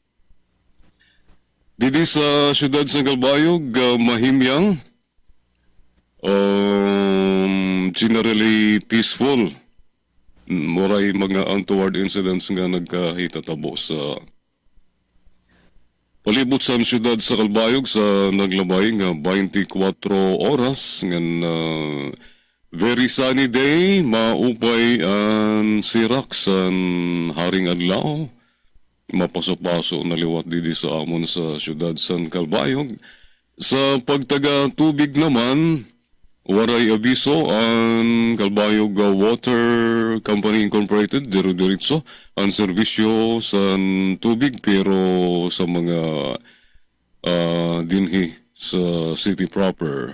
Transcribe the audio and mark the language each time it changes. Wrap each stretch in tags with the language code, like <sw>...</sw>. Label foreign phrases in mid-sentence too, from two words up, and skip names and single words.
<war>Didi sa siyudad sa Calbayog, mahimyang,</war> <en>generally peaceful.</en> <war>Moray mga</war> <en>untoward incidents</en> <war>nga nagkahitatabo sa palibot sa siyudad sa Calbayog sa naglabay nga 24 oras nga</war> <en>very sunny day,</en> <war>maupay ang sirak sa haring adlaw. Mapaso-paso na liwat didi sa amon sa siyudad San Calbayog. Sa pagtaga tubig naman, waray abiso ang Calbayog Water Company Incorporated, diretso ang serbisyo sa tubig pero sa mga dinhi sa</war> <en>city proper.</en>